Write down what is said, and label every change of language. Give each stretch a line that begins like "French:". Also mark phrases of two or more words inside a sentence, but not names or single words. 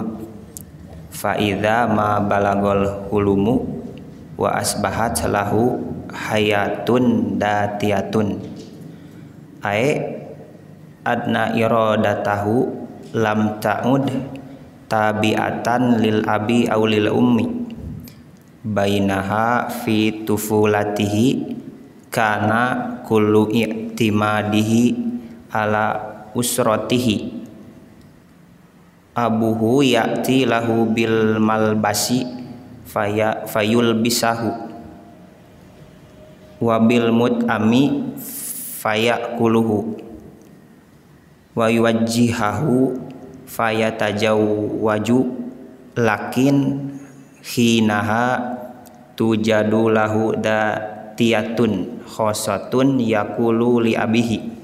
Arabic: فإذا ما بلغ الحلم وأصبحت له حياة ذاتية أي أن إرادته لم تعد تابعة للأب أو للأم بينما في طفولته كان كل اعتماده على أسرته أبوه يأتي له بالملبس فيلبسه وبالمطعم فيأكله ويوجهه فيتوجه لكن حينها توجد له ذاتية خاصة يقول لأبيه